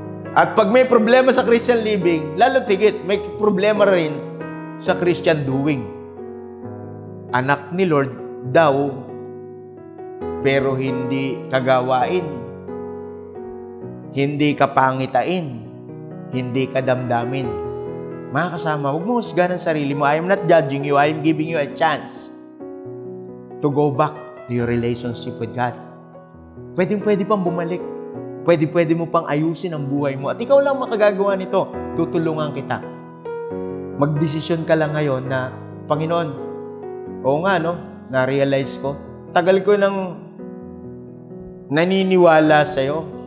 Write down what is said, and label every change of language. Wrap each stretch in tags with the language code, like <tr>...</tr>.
<tl>At pag may problema sa Christian living, lalo tigit, may problema rin sa Christian doing. Anak ni Lord daw, pero hindi kagawain, hindi kapangitain, hindi kadamdamin. Mga kasama, huwag mo husgahan ang sarili mo.</tl> <en>I am not judging you. I am giving you a chance to go back to your relationship with God.</en> <tl>Pwede pang bumalik. Pwede mo pang ayusin ang buhay mo. At ikaw lang makagagawa nito. Tutulungan kita. Magdesisyon ka lang ngayon na, Panginoon, oo nga, no? Na-realize ko. Tagal ko nang naniniwala sa'yo.</tl>